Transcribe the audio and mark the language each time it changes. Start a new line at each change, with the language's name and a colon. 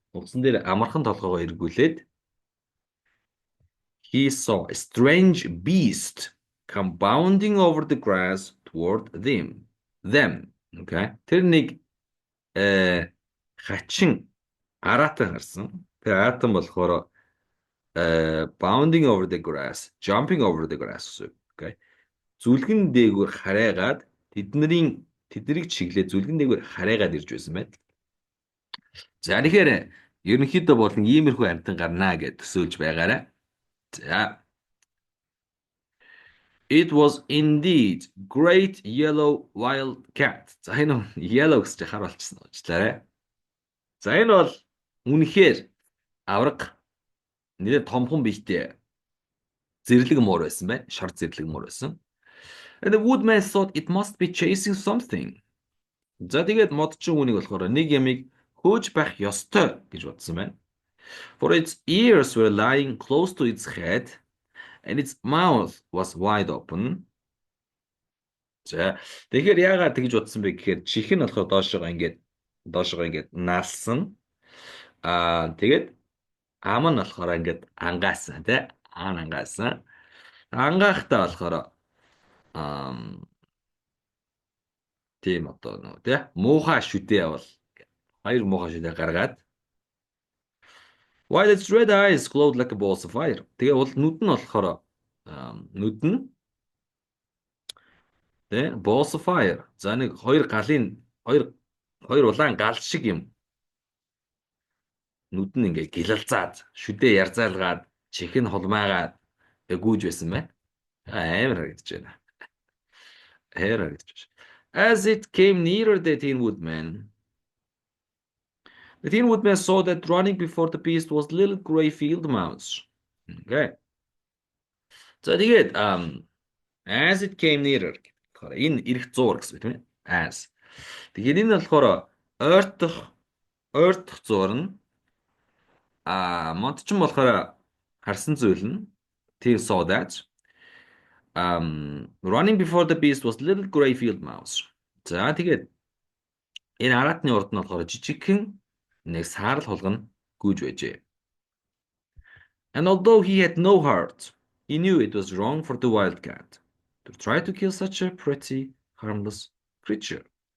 Mongolian: Нугасан дээр амархан толгоогоо эргүүлээд
English: he saw a strange beast come bounding over the grass toward them. Okay.
Mongolian: Тэр нэг хачин аратан харсан. Тэр аратан болохоор
English: bounding over the grass, jumping over the grass. Okay.
Mongolian: Зүлгэн дээгүүр харайгаад тэднийг чиглээ зүлгэн дээгүүр харайгаад ирж байсан байт. За тэгэхээр ерөнхийдөө бол иймэрхүү амьтан гарнаа гэж төсөөлж байгаарай. За.
English: It was indeed great yellow wild cat.
Mongolian: За энэ yellow гэж харуулчихсан уучлаарай. За энэ бол үнэхээр авраг нэлээд томхон биетэй зэрлэг муур байсан байна. Шар зэрлэг муур байсан.
English: And the woodman thought it must be chasing something.
Mongolian: За тэгээд модчин үнийг болохоор нэг ямиг хөөж байх ёстой гэж бодсон байна.
English: For its ears were lying close to its head and its mouth was wide open.
Mongolian: За тэгэхээр яагаад тэгж бодсон бэ гэхээр чих нь болохоор доошогоо ингээд наалсан. Тэгээд ам нь болохоор ингээд ангаасан тий. Аан ангаасан. Ангаахтаа болохоор тийм одоо нөө тий муухай шүдээ бол хоёр муухай шүдээ гаргаад
English: while its red eyes glowed like a balls of fire.
Mongolian: Тэгээ бол нүд нь болохоор нүд нь тий
English: balls of fire.
Mongolian: За нэг хоёр улаан гал шиг юм. Нүд нь ингээ гилэлцаад шүдээ ярзаалгаад чих нь холмаагаад гүйж байсан байна. Амар харагдаж байна. Амар харагдаж байна.
English: As it came nearer the Tin Woodman saw that running before the beast was little gray field mouse. Okay.
Mongolian: За тэгээд
English: as it came nearer
Mongolian: гэхээр энэ ирэх зуур гэсэн үг тийм ээ.
English: As.
Mongolian: Тэгэхээр энэ болохоор ойртох зуур нь модчин болохоор харсан зүйл нь тийм
English: saw that running before the beast was little gray field mouse.
Mongolian: За тэгээд энэ араатны урд нь болохоор жижигхэн нэг саарл хулгана гүйж байжээ.
English: And although he had no heart, he knew it was wrong for the wildcat to try to kill such a pretty harmless creature.